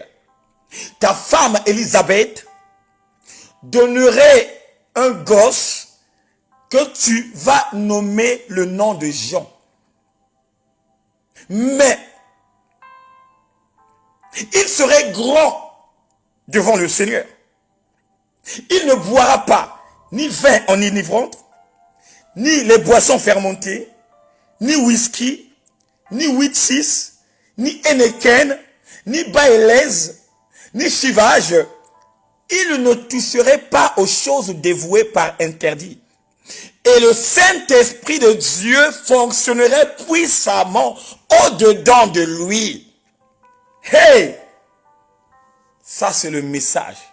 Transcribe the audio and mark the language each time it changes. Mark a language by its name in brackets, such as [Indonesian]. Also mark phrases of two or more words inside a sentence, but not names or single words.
[French] Ta femme Élisabeth donnerait un gosse que tu vas nommer le nom de Jean. Mais il serait grand devant le Seigneur. Il ne boira pas ni vin enivrant, ni les boissons fermentées, ni whisky, ni witsis, ni Heineken, ni Baélez, ni chivage. Il ne toucherait pas aux choses dévouées par interdit. Et le Saint-Esprit de Dieu fonctionnerait puissamment au-dedans de lui. Hey! Ça, c'est le message.